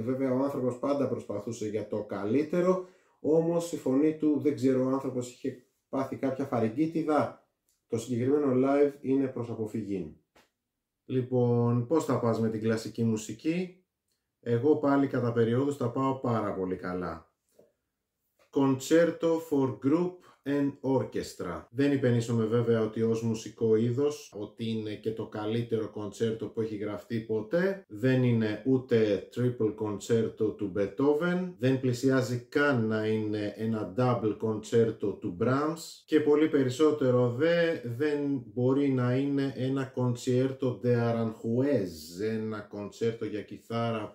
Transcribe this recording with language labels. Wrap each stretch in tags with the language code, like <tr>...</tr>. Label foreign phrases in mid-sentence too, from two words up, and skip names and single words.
<el>Βέβαια ο άνθρωπος πάντα προσπαθούσε για το καλύτερο, όμως η φωνή του, δεν ξέρω, ο άνθρωπος είχε πάθει κάποια φαρυγγίτιδα. Το συγκεκριμένο live είναι προς αποφυγή. Λοιπόν, πώς θα πας με την κλασική μουσική? Εγώ πάλι κατά περιόδους τα πάω πάρα πολύ καλά. Concerto for Group and Orchestra. Δεν υπενήσωμαι βέβαια ότι ως μουσικό είδος ότι είναι και το καλύτερο κοντσέρτο που έχει γραφτεί ποτέ. Δεν είναι ούτε</el> <en>triple concerto</en> <el>του Beethoven, δεν πλησιάζει καν να είναι ένα</el> <en>double concerto</en> <el>του Brahms και πολύ περισσότερο δεν μπορεί να είναι ένα concerto de Aranjuez, ένα κοντσέρτο για κιθάρα.</el>